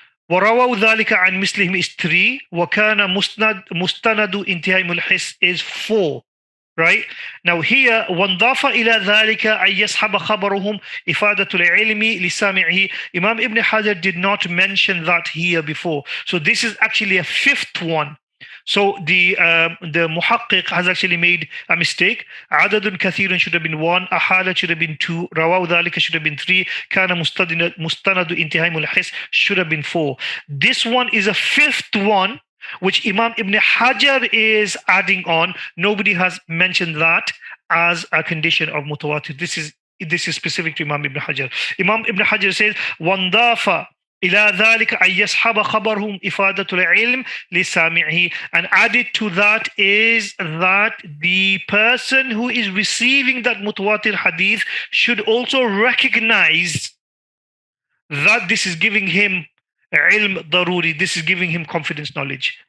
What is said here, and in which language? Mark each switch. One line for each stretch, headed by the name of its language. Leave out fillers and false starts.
Arabic: ورووا ذلك عن مثلهم
English: is 3.
Arabic: وكان مستند انتهائهم الحس
English: is 4. Right? Now here
Arabic: وانضاف إلى ذلك أن يسحب خبرهم إفادة العلم لسامعه.
English: Imam Ibn Hajar did not mention that here before. So this is actually a 5th one. So the muhaqqiq has actually made a mistake.
Arabic: عدد كثير
English: should have been 1. أحالة should have been 2.
Arabic: رواه ذلك
English: should have been 3.
Arabic: كان مستند انتهائهم الحس
English: should have been 4. This one is a 5th one, which Imam Ibn Hajar is adding on. Nobody has mentioned that as a condition of mutawatir. This is specific to Imam Ibn Hajar.
Arabic: Imam Ibn Hajar says وانضاف إلى ذلك أن يسحب خبرهم إفادة العلم لسامعه.
English: And added to that is that the person who is receiving that mutawatir hadith should also recognize that this is giving him ilm daruri, this is giving him confidence knowledge.